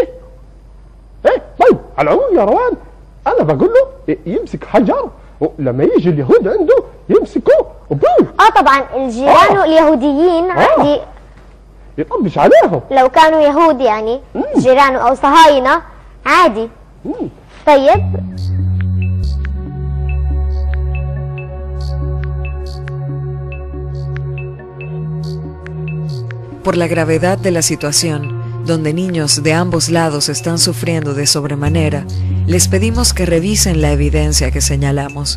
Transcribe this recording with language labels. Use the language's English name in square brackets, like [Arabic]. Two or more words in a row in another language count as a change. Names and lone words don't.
[Arabic] طيب على العموم يا روان أنا بقول له يمسك حجر ولما يجي اليهود عنده يمسكوه وبوم. طبعا الجيران اليهوديين عندي يطبش عليهم لو كانوا يهود يعني جيرانه او صهاينة عادي. طيب [Spanish] Por la gravedad de la situación, donde niños de ambos lados están sufriendo de sobremanera, les pedimos que revisen la evidencia que señalamos.